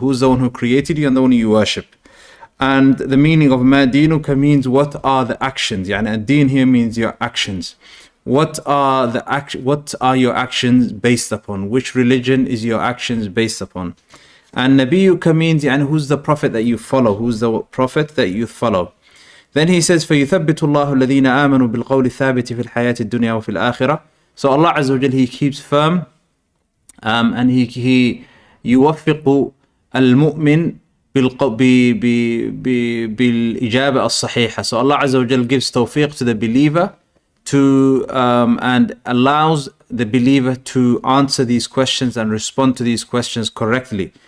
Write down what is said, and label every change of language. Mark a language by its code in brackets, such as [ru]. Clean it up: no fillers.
[en] Who's the one who created you and the one you worship? And the meaning of Ma dinuka means what are the actions? Yani ad-din here means your actions. What are your actions based upon? Which religion is your actions based upon? And Nabiyuka means who's the prophet that you follow? Who's the prophet that you follow? Then he says, [ar] فَيُثَبِّتُ اللَّهُ الَّذِينَ آمَنُوا بِالْقَوْلِ الثَّابِتِ فِي الْحَيَاةِ الدُّنْيَا وَفِي الْآخِرَةِ. [en] So Allah Azza wa Jal, He keeps firm and He [ar] يوفق المؤمن بالإجابة الصحيحة. [en] So Allah Azza wa Jal gives tawfiq to the believer to and allows the believer to answer these questions and respond to these questions correctly.